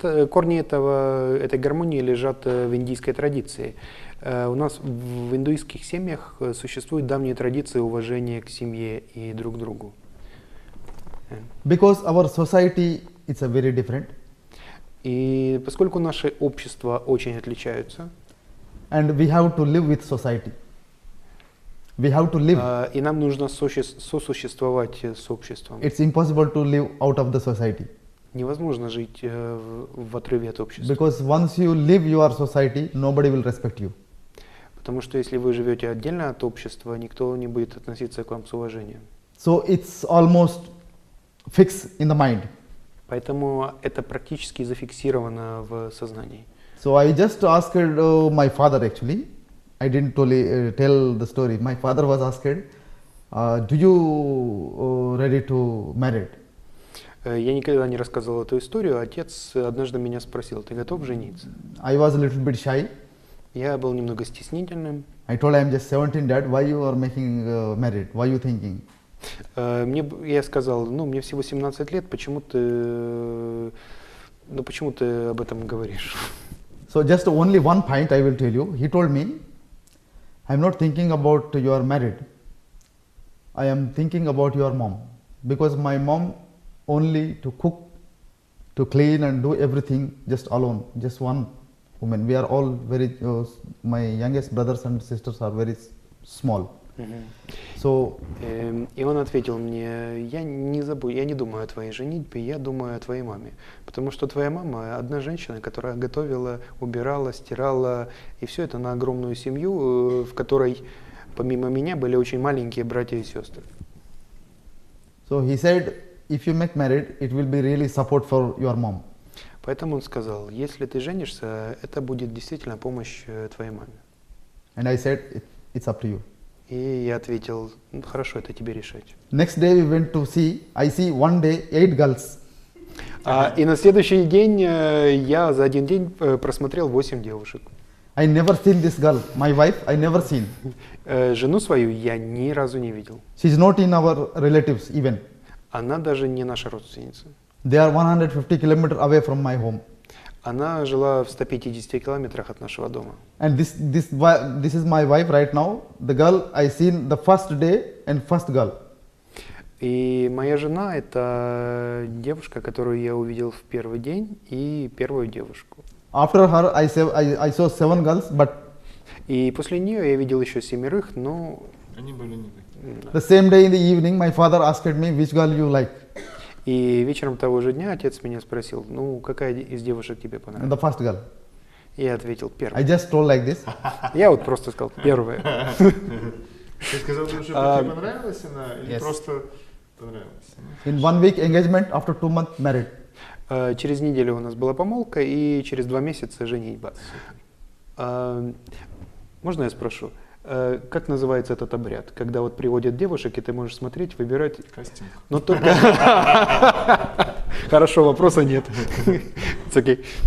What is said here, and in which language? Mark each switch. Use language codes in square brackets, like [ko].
[ru] Корни этой гармонии лежат в индийской традиции. У нас в индуистских семьях существуют давние традиции уважения к семье и друг другу. [en] Because our society is a very different. [ru] И поскольку наши общества очень отличаются, [en] and we have to live with society. We have to live. [ru] И нам нужно сосуществовать с обществом. [en] It's impossible to live out of the society. [ru] Невозможно жить в отрыве от общества. [en] Because once you live your society, nobody will respect you. [ru] Потому что если вы живете отдельно от общества, никто не будет относиться к вам с уважением. [en] So it's almost fixed in the mind. [ru] Поэтому это практически зафиксировано в сознании. [en] So I just asked my father actually. I didn't tell the story. My father was asked, "Do you ready to marry?" [ru] Я никогда не рассказывал эту историю. Отец однажды меня спросил: "Ты готов жениться?" [en] I was a little bit shy. [ru] Я был немного стеснительным. [en] I told I'm just 17, Dad. Why you are making married? Why you thinking? [ru] Я сказал: мне всего 17 лет, почему ты об этом говоришь? [en] So just only one point I will tell you. He told me, I'm not thinking about you are married. I am thinking about your mom. Because my mom only to cook, to clean and do everything just alone, just one woman. We are all very, my youngest brothers and sisters are very small. So, [ru] и он ответил мне: я не думаю о твоей женитьбе, я думаю о твоей маме. Потому что твоя мама одна женщина, которая готовила, убирала, стирала, и все это на огромную семью, в которой помимо меня были очень маленькие братья и сестры. [en] So he said, if you make married, it will be really support for your mom. [ru] Поэтому он сказал: если ты женишься, это будет действительно помощь твоей маме. [en] And I said, it's up to you. [ru] И я ответил: хорошо, это тебе решать. [en] Next day we went to see. I see one day 8 girls. [ru] И на следующий день я за один день просмотрел 8 девушек. [en] I never seen this girl. My wife, I never seen. [ru] Жену свою я ни разу не видел. [en] She is not in our relatives even. [ru] Она даже не наша родственница. [en] They are 150 kilometers away from my home. [ru] Она жила в 150 километрах от нашего дома. [en] And this is my wife right now. The girl I seen the first day and first girl. [ru] И моя жена — это девушка, которую я увидел в первый день, и первую девушку. [en] After her, I saw 7 girls, but. [ru] И после нее я видел еще 7, но. Они были не такие. [en] The same day in the evening, my father asked me, which girl you like. [ru] И вечером того же дня отец меня спросил: какая из девушек тебе понравилась? [en] The first girl. [ru] Я ответил: первая. [en] I just told like this. [ru] Я вот просто сказал: первая. Ты сказал, что тебе понравилась она или просто понравилась? [en] In 1 week engagement, after 2 months married. [ru] Через неделю у нас была помолвка и через 2 месяца женитьба. Можно я спрошу, как называется этот обряд, когда вот приводят девушек, и ты можешь смотреть, выбирать? Кастинг. Но только. Хорошо, вопроса нет. [en] It's okay.